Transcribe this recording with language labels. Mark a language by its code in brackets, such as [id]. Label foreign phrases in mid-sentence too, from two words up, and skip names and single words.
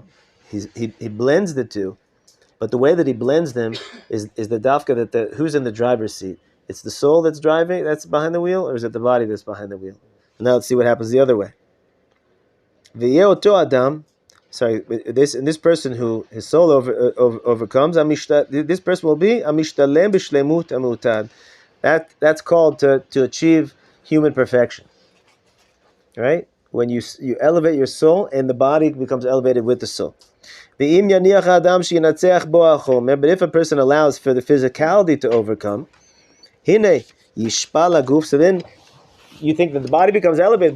[en] He blends the two, but the way that he blends them is the dafka that who's in the driver's seat? It's the soul that's driving, that's behind the wheel, or is it the body that's behind the wheel? And now let's see what happens the other way. Adam, this person who his soul overcomes, this person will be [he] משתלם בשלמות מעותד. [en] That's called to achieve human perfection, right? When you elevate your soul, and the body becomes elevated with the soul. But if a person allows for the physicality to overcome, so then you think that the body becomes elevated.